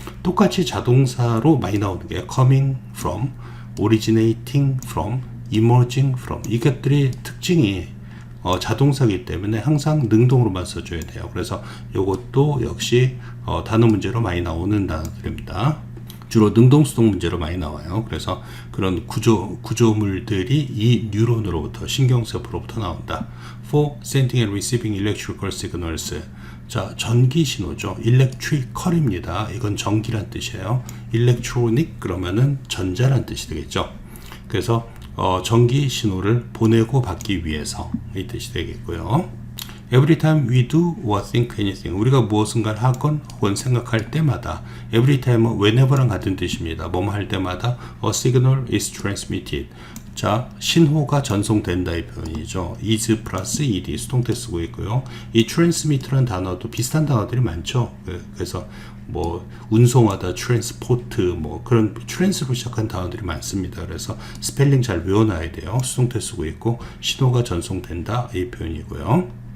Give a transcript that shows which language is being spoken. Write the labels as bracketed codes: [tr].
[ko] 똑같이 자동사로 많이 나오는 게 [en] coming from, originating from, emerging from [ko] 이것들이 특징이 자동사이기 때문에 항상 능동으로만 써줘야 돼요. 그래서 이것도 역시 단어 문제로 많이 나오는 단어들입니다. 주로 능동수동 문제로 많이 나와요. 그래서 그런 구조물들이 이 뉴런으로부터 신경세포로부터 나온다. [en] For sending and receiving electrical signals. [ko] 자, 전기 신호죠. electrical입니다. 이건 전기란 뜻이에요. electronic 그러면은 전자란 뜻이 되겠죠. 그래서 전기 신호를 보내고 받기 위해서 이 뜻이 되겠고요. [en] Every time we do or think anything. [ko] 우리가 무엇인가 하건 혹은 생각할 때마다 every time은 whenever랑 같은 뜻입니다. 뭐뭐 할 때마다 [en] a signal is transmitted. [ko] 자, 신호가 전송된다 이 표현이죠. is 플러스 ed 수동태 쓰고 있고요. 이 transmit라는 단어도 비슷한 단어들이 많죠. 그래서 뭐 운송하다, 트랜스포트 뭐 그런 트랜스로 시작한 단어들이 많습니다. 그래서 스펠링 잘 외워놔야 돼요. 수동태 쓰고 있고 신호가 전송된다 이 표현이고요.